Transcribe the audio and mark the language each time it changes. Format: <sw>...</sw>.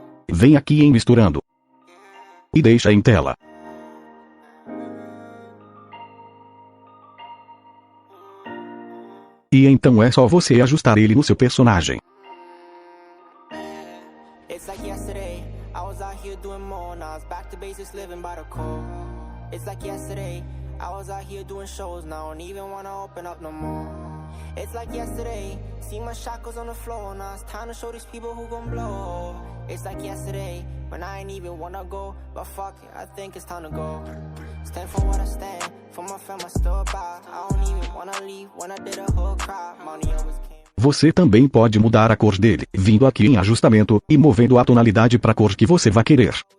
<pt>Vem aqui em misturando. E deixa em tela. E então é só você ajustar ele no seu personagem.</pt> <en>It's like yesterday, I was out here doing more. Now it's back to basics, living by the code. It's like yesterday, I was out here doing shows. Now I don't even wanna open up no more. It's like yesterday, see my shackles on the floor. Now it's time to show these people who gon' blow. It's like yesterday, when I ain't even wanna go. But fuck it, I think it's time to go. Stand for what I stand, for my fam I stood by. I don't even wanna leave when I did a whole crowd. Money always came.</en> <pt>Você também pode mudar a cor dele, vindo aqui em ajustamento, e movendo a tonalidade para a cor que você vai querer.</pt>